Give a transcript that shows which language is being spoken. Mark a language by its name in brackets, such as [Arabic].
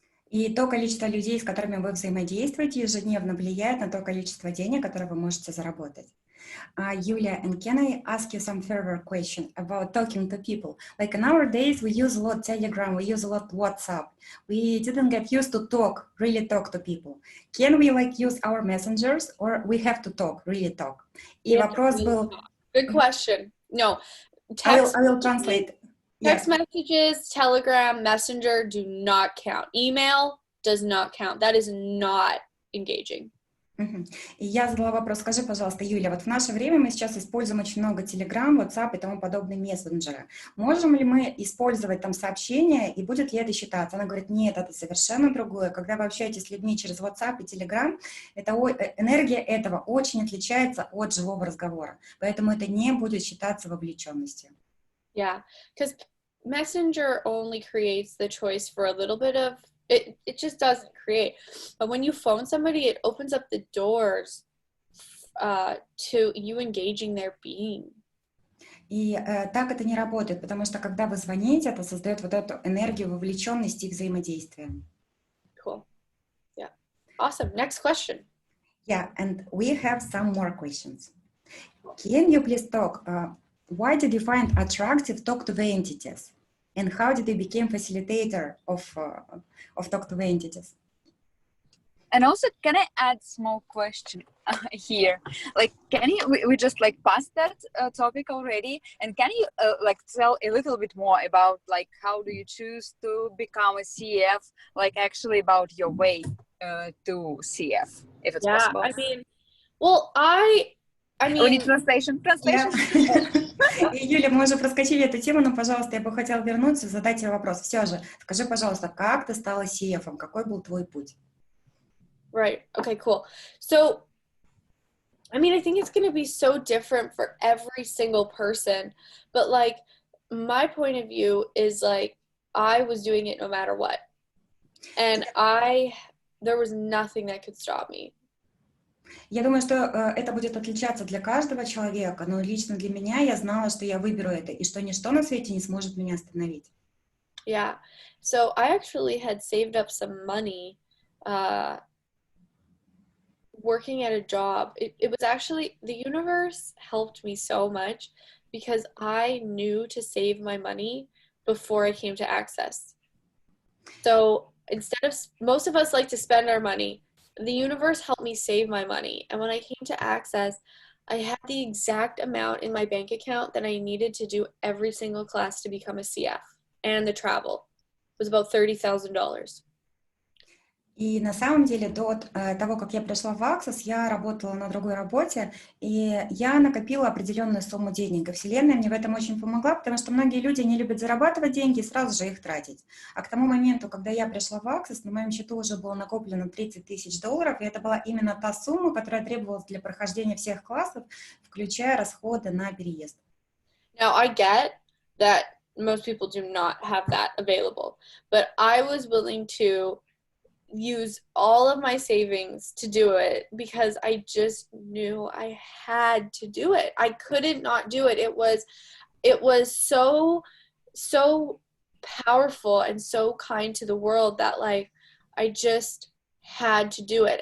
[Russian] И то количество людей, с которыми вы взаимодействуете, ежедневно влияет на то количество денег, которое вы можете заработать. [English] Юлия, and can I ask you some further question about talking to people? Like nowadays, we use a lot Telegram, we use a lot WhatsApp. We didn't get used to really talk to people. Can we use our messengers, or we have to talk, really talk? [Russian] И вопрос был... [English] Good question. No. I will translate. Text messages, Telegram, Messenger do not count. Email does not count. That is not engaging. [Russian] И я задала вопрос, скажи, пожалуйста, Юля, вот в наше время мы сейчас используем очень много Telegram, WhatsApp и тому подобные мессенджеры. Можем ли мы использовать там сообщения, и будет ли это считаться? Она говорит, нет, это совершенно другое. Когда вы общаетесь с людьми через WhatsApp и Telegram, энергия этого очень отличается от живого разговора. Поэтому это не будет считаться вовлеченностью. [English] Yeah, because Messenger only creates the choice for a little bit of It just doesn't create. But when you phone somebody, it opens up the doors to you engaging their being. [Russian] И так это не работает, потому что когда вы звоните, это создает вот эту энергию вовлеченности и взаимодействия. [English] Cool. Yeah. Awesome. Next question. Yeah, and we have some more questions. Can you please talk, why did you find attractive talk to the entities? And how did you become facilitator of talk to the entities? And also, can I add small question here? Like, can you, we just like passed that topic already, and can you like tell a little bit more about like how do you choose to become a CF, like actually about your way to CF, if it's possible? I mean, well, I mean... We need translation. Yeah. [Russian] Юля, мы уже проскочили эту тему, но, пожалуйста, я бы хотела вернуться, задать тебе вопрос. Все же, скажи, пожалуйста, как ты стала CF-ом? Какой был твой путь? [English] Right. Okay, cool. So, I mean, I think it's going to be so different for every single person, but like my point of view is like I was doing it no matter what. And there was nothing that could stop me. [Russian] Я думаю, что это будет отличаться для каждого человека, но лично для меня я знала, что я выберу это, и что ничто на свете не сможет меня остановить. [English] Yeah. So I actually had saved up some money working at a job. It was actually, the universe helped me so much because I knew to save my money before I came to Access. So instead of, most of us like to spend our money, the universe helped me save my money. And when I came to Access, I had the exact amount in my bank account that I needed to do every single class to become a CF. And the travel was about $30,000. [Russian] И на самом деле до того, как я пришла в Access, я работала на другой работе, и я накопила определенную сумму денег. И Вселенная мне в этом очень помогла, потому что многие люди не любят зарабатывать деньги и сразу же их тратить. А к тому моменту, когда я пришла в Access, на моем счету уже было накоплено $30,000, и это была именно та сумма, которая требовалась для прохождения всех классов, включая расходы на переезд. [English] Now, I get that most people do not have that available, but I was willing to use all of my savings to do it because I just knew I had to do it. I couldn't not do it. It was so powerful and so kind to the world that like I just had to do it.